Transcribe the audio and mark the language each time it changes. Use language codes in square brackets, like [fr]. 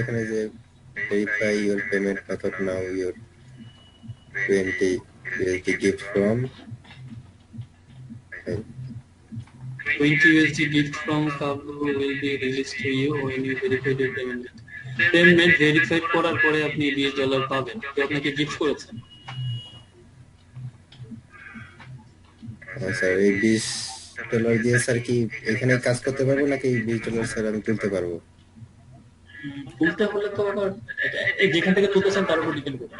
[bn] এখানে যে [en] Verify your payment method now your 20 USD gift from 20 USD gift from Pablo will be released to you when you verify your payment. [bn] Payment verified করার পরে আপনি $20 পাবেন। তো আপনাকে gift করেছেন। স্যার এই $20 দিয়ে স্যার কি এখানে কাজ করতে পারবো, নাকি $20 স্যার আমি তুলতে পারবো? তুলতে হলে তো আবার এই যেখান থেকে তুলতেছেন তার উপর ডিপেন্ড করবে।